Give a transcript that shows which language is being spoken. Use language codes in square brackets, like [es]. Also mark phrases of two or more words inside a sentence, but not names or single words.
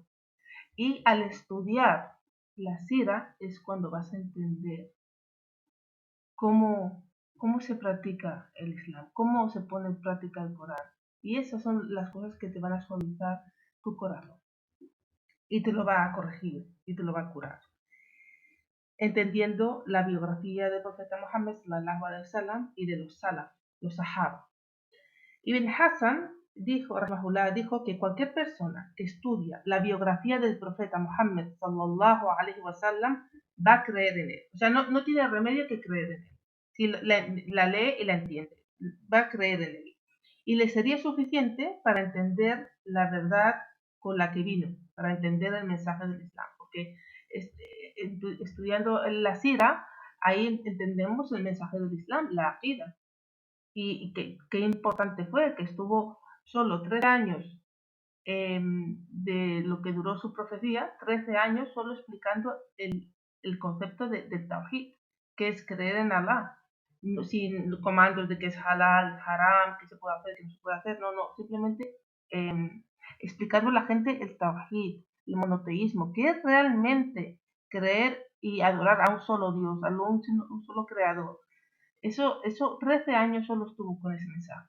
[es] Y al estudiar la sira es cuando vas a entender cómo se practica el Islam, cómo se pone en práctica el Corán. Y esas son las cosas que te van a suavizar tu corazón. Y te lo va a corregir y te lo va a curar. Entendiendo la biografía del profeta Muhammad [ar] صلى الله عليه وسلم [es] y de los salaf, los sahaba. Ibn Hassan dijo que cualquier persona que estudia la biografía del profeta Muhammad [ar] صلى الله عليه وسلم [es] va a creer en él. O sea, no tiene remedio que creer en él. Si la lee y la entiende, va a creer en él. Y le sería suficiente para entender la verdad con la que vino, para entender el mensaje del Islam. Porque estudiando la sira, ahí entendemos el mensaje del Islam, la aqida. Y qué importante fue que estuvo solo 3 años de lo que duró su profecía, 13 años solo explicando el concepto de Tawhid, que es creer en Allah, sin comandos de que es [ar] حلال، حرام, [es] que se puede hacer, que no se puede hacer, no, simplemente explicando a la gente el Tawhid, el monoteísmo, que es realmente creer y adorar a un solo Dios, a un solo creador. Eso 13 años solo estuvo con ese mensaje.